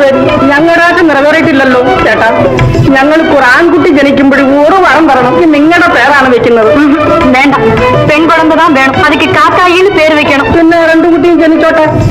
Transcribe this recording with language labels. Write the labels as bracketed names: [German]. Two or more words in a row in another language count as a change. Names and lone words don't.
[Malayalam] ഞങ്ങളുടെ ആശ നിറവേറിയിട്ടില്ലല്ലോ ചേട്ടാ. ഞങ്ങൾക്ക് ഒരു ആൺകുട്ടി ജനിക്കുമ്പോഴും ഒരു വരം തരണം. നിങ്ങളുടെ പേരാണ് വെക്കുന്നത്. വേണ്ട, പെൺകുഴമ്പ് [Tamil] தான் வேணும். அதுக்கு காக்காயின்னு பேர் வைக்கணும். [Malayalam] പിന്നെ രണ്ടു കുട്ടിയും ജനിച്ചോട്ടെ.